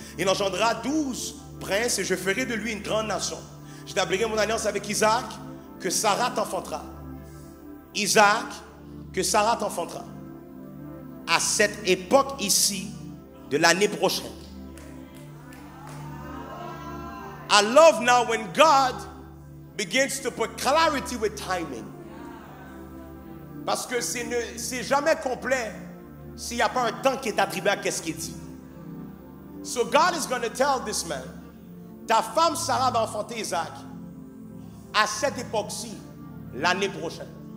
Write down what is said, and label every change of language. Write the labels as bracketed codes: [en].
[fr] Il engendrera 12 princes et je ferai de lui une grande nation. J'établirai mon alliance avec Isaac, que Sarah t'enfantera. Isaac, que Sarah t'enfantera. À cette époque ici de l'année prochaine. [en] I love now when God begins to put clarity with timing. [fr] Parce que c'est jamais complet s'il n'y a pas un temps qui est attribué à qu'est-ce qu'il dit. [en] So God is going to tell this man, [fr] ta femme Sarah va enfanter Isaac à cette époque-ci, l'année prochaine.